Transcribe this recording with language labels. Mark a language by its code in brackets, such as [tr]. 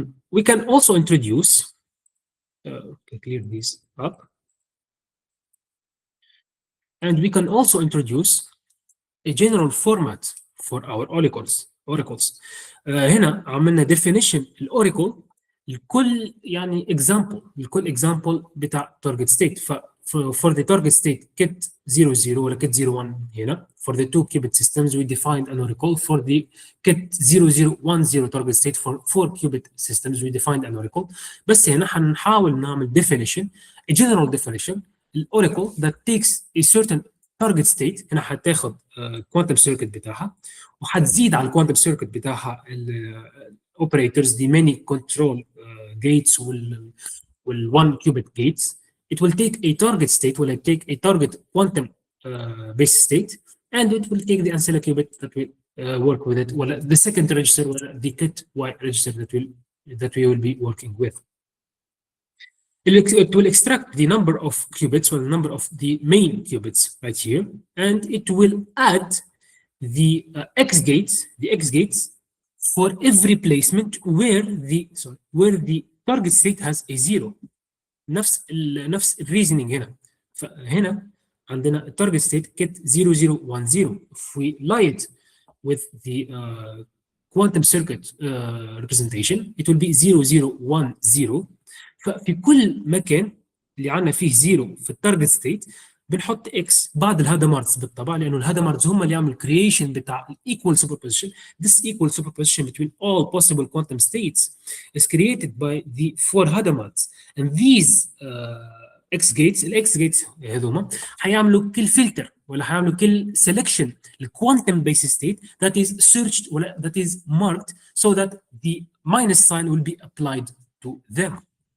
[en] We can also introduce clear these up. And we can also introduce a general format for our oracles. [ar] هنا عملنا definition الأوراكل لكل يعني example بتاع target state. [en] For the target state Kit 00 ولا Kit 01 هنا for the 2 qubit systems we defined an oracle. For the Kit 0010 target state for 4 qubit systems we defined an oracle. بس هنا هنحاول نعمل definition, a general definition الأوراكل that takes a certain target state. [ar] هنا هتاخد quantum circuit بتاعها وهتزيد على الكوانتم سيركت بتاعها الاوبريتورز دي many control gates وال1 qubit gates. [en] It will take a target state, will take a target quantum base state, and it will take the ancilla qubit that will work with it, well, the second register or the Kit Y register that we will be working with. It will extract the number of qubits or the number of the main qubits right here, and it will add the X gates for every placement where the target state has a zero. [ar] نفس الريزنينج هنا. [en] فهنا عندنا target state Kit 0010. If we lie it with the quantum circuit representation it will be 0010. [ar] ففي كل مكان اللي عندنا فيه زيرو في التارجت ستيت بنحط اكس بعد الهادامارتس بالطبع، لانه الهادامارتس هم اللي يعملوا الكرييشن بتاع الايكوال سوبربوزيشن. [en] This equal superposition between all possible quantum states is created by the 4 hadamarts, and these X gates الاكس gates هذوما هيعملوا كل filter ولا هيعملوا كل سelection الكوانتم base state that is searched ولا that is marked so that the minus sign will be applied to them.